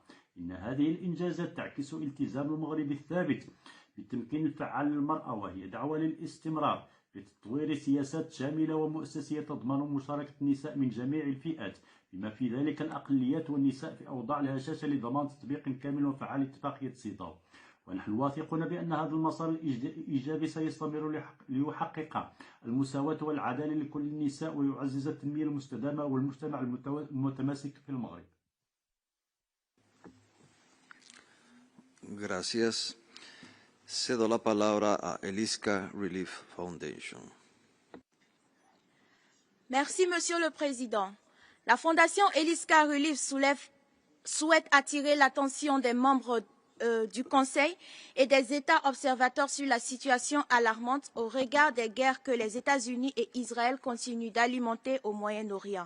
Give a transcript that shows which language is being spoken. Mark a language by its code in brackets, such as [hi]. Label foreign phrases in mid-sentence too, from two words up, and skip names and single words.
[ar] إن هذه الإنجازات تعكس التزام المغرب الثابت بالتمكين الفعال للمرأة، وهي دعوة للاستمرار في تطوير سياسات شاملة ومؤسسية تضمن مشاركة النساء من جميع الفئات، بما في ذلك الأقليات والنساء في أوضاع الهشاشة، لضمان تطبيق كامل وفعال اتفاقية سيطاو. ونحن واثقون بأن هذا المسار الإيجابي سيستمر ليحقق المساواة والعدالة لكل النساء ويعزز التنمية المستدامة والمجتمع المتماسك في المغرب. [es] Gracias. Cedo la palabra a Eliska Relief Foundation. [fr] Merci, Monsieur le Président. La Fondation Eliska Relief souhaite attirer l'attention des membres du Conseil et des États observateurs sur la situation alarmante au regard des guerres que les États-Unis et Israël continuent d'alimenter au Moyen-Orient.